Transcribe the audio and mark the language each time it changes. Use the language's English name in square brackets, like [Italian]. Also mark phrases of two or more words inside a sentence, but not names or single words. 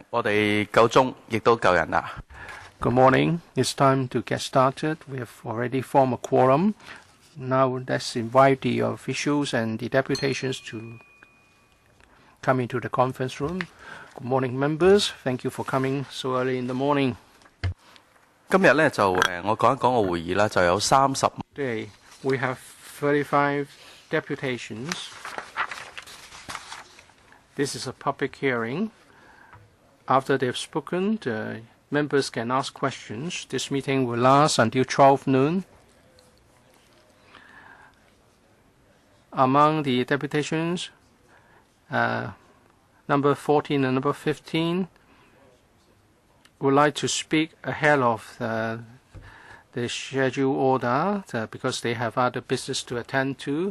[Cantonese] 我哋夠鐘，亦都夠人啦。 [English] Good morning. It's time to get started. We have already formed a quorum. Now let's invite the officials and the deputations to come into the conference room. Good morning, members. Thank you for coming so early in the morning. [Cantonese] 今日咧就我講一講個會議啦，就有30。 [English] Today we have 35 deputations. This is a public hearing. After they've spoken, the members can ask questions. This meeting will last until 12 noon. Among the deputations, number 14 and number 15 would like to speak ahead of the schedule order because they have other business to attend to.